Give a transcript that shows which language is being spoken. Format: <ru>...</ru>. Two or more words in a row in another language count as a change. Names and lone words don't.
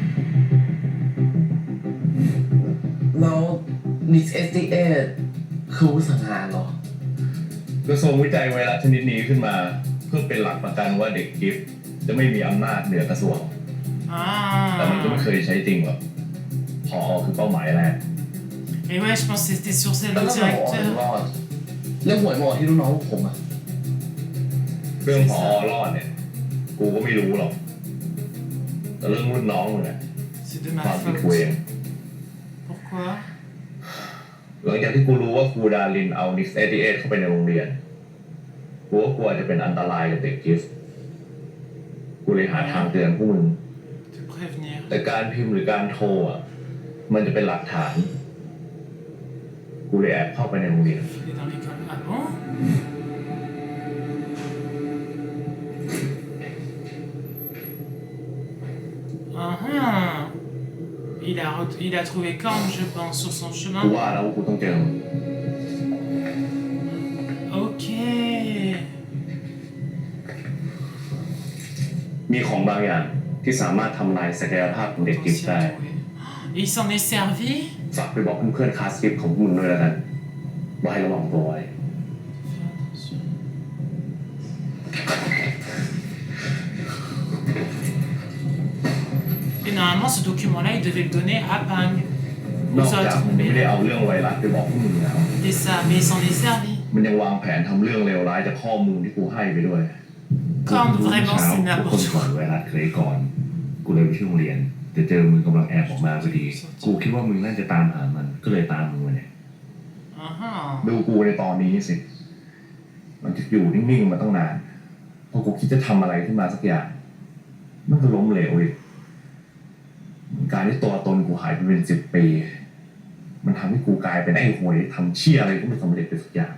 <th>แล้ว Nix SDA คืออาวุธสังหารเหรอ กระทรวงวิจัยไวรัสชนิดนี้ขึ้นมาเพื่อเป็นหลักประกันว่าเด็กกิฟต์จะไม่มีอำนาจเหนือกระทรวง แต่มันก็ไม่</th> <fr>Ah.</fr> <th>เคยใช้จริงหรอกผอ.คือเป้าหมายแรก</th> <fr>Et ouais, je pense que c'était sur celle</fr> <th>แล้ว</th> <fr>du</fr> <th>ทำไมหมอถึง</th> <fr>directeur.</fr> <th>รอด เรื่องหวยหมอที่ลูกน้องพวกผมอะ เรื่องผอ. รอดเนี่ย กูก็ไม่รู้หรอก แต่เรื่องรุ่นน้องมึงเนี่ย</th> <fr>C'est de</fr> <th>ค</th> <fr>ma</fr> <th>วามผิดกูเอง</th> <fr>faute. Pourquoi?</fr> <th>หลังจากที่กูรู้ว่าครูดารินเอานิกส์เอเดียเข้าไปในโรงเรียน กูก็กลัวจะเป็นอันตรายกับเด็กกิฟต์กูเลยหาทางเตือนพวกมึง</th> <fr>Te prévenir.</fr> <th>แต่การพิมพ์หรือการโทรอ่ะ มันจะเป็นหลักฐาน กูเลยแอบเข้าไปในโรงเรียน</th> <fr>Il est dans l'école. Ah bon? Ah ah. Il a trouvé Korn, je pense, sur son</fr> <th>กู</th> <fr>chemin.</fr> <th>ว่าแล้วว่ากูต้องเจอมึง</th> <fr>Ok.</fr> <th>มีของบางอย่างที่สามารถทำลายศักยภาพของเด็กกิฟต์ได้</th> <fr>Et il s'en est servi?</fr> <th>ฝากไปบอกเพื่อนๆคลาสกิฟต์ของมึงด้วยแล้วกันว่าให้ระวังตัวไว้</th> <fr>Et normalement, ce document-là, il devait le donner à Pang.</fr> <th>น</th> <fr>Aux</fr> <th>อกจาก</th> <fr>autres.</fr> <th>มันไม่ได้</th> <fr>Mais,</fr> <th>เอาเรื่องไวรัสไปบอกพวกมึงแล้ว</th> <fr>et ça, mais il s'en est servi.</fr> <th>มันยังวางแผนทำเรื่องเลวร้ายจากข้อมูลที่กูให้ไปด้วย</th> <fr>Korn, vraiment, c'est</fr> <th>ทุกคน</th> <fr>n'importe</fr> <th>ก่อน</th> <fr>quoi.</fr> <th>ไวรัสเคยก่อน กูเลยไปที่โรงเรียนแต่เจอมึงกำลังแอบออกมาพอดี กูคิดว่ามึงน่าจะตามหามัน ก็เลยตามมึงมาเนี่ย</th> <fr>Ah ah.</fr> <th>ดูกูในตอนนี้สิ มันจะอยู่นิ่งๆมาตั้งนาน พอกูคิดจะทำอะไรขึ้นมาสักอย่าง มันก็ล้มเหลวอีกการที่ตัวตนกูหายไปเป็น10 ปี มันทำให้กูกลายเป็นไอ้หวยทำเชี่ยอะไรก็ไม่สำเร็จไปสักอย่าง</th>